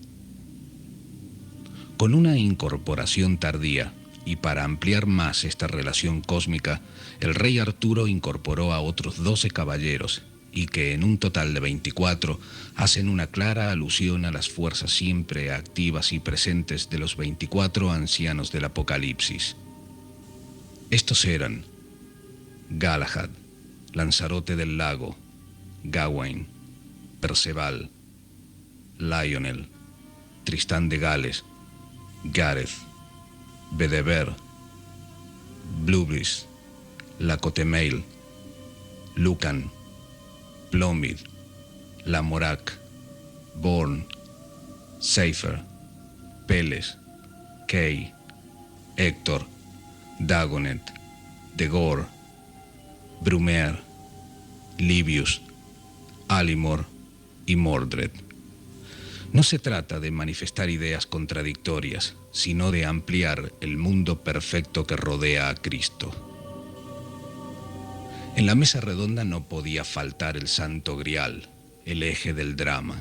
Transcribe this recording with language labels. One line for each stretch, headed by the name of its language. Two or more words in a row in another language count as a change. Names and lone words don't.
Spanish: Con una incorporación tardía, y para ampliar más esta relación cósmica, el rey Arturo incorporó a otros 12 caballeros, y que en un total de 24 hacen una clara alusión a las fuerzas siempre activas y presentes de los 24 ancianos del Apocalipsis. Estos eran Galahad, Lanzarote del Lago, Gawain, Perceval, Lionel, Tristán de Gales, Gareth, Bedevere, Bluebeard, Lacotemail, Lucan, Plomid, Lamorak, Born, Seifer, Peles, Kay, Héctor, Dagonet, de Gore, Brumaire, Livius, Alimor y Mordred. No se trata de manifestar ideas contradictorias, sino de ampliar el mundo perfecto que rodea a Cristo. En la mesa redonda no podía faltar el Santo Grial, el eje del drama.